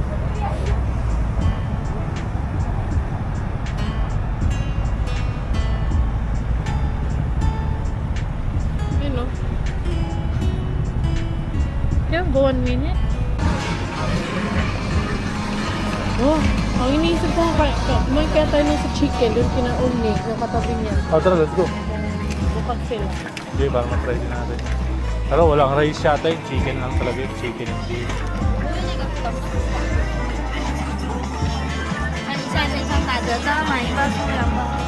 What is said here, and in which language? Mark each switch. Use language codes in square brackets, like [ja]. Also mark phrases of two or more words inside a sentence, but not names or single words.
[tl] Yun o. Kaya go 1 minute. Oh, ang iniisip ko may kaya tayo nung sa chicken doon kinaon ni yung katabi niya. Oh, tara, [en] let's go. [tl] Bukas sila. Okay, parang na-try din natin. Pero walang rice yata yung chicken lang talaga yung [en] chicken and beef. [zh] 你现在线上打折，再买一包送2包。